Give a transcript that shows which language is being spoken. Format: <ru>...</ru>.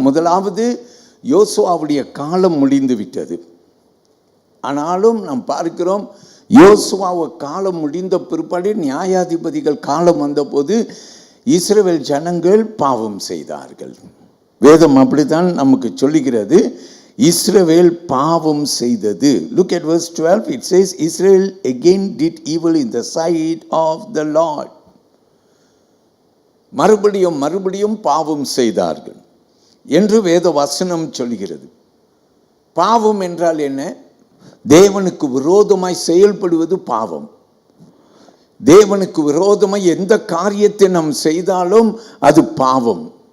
<ta>முதலாவது, யோசுவாவுடைய காலம் முடிந்து விட்டது. ஆனாலும் நாம் பார்க்கிறோம், யோசுவாவு காலம் முடிந்த பிற்பாடு நியாயாதிபதிகள் காலம் வந்தபோது இஸ்ரவேல் ஜனங்கள் பாவம் செய்தார்கள். வேதம் அப்படித்தான் நமக்கு சொல்லுகிறது. இஸ்ரவேல் பாவம் செய்தது.</ta> <en>Look at verse 12. It says, Israel again did evil in the sight of the Lord.</en> <ta>மறுபடியும் பாவம் செய்தார்கள் என்று வேத வசனம் சொல்கிறது. பாவம் என்றால் என்ன? தேவனுக்கு விரோதமாய் செயல்படுவது பாவம். தேவனுக்கு விரோதமாய் எந்த காரியத்தை நாம் செய்தாலும் அது பாவம்.</ta>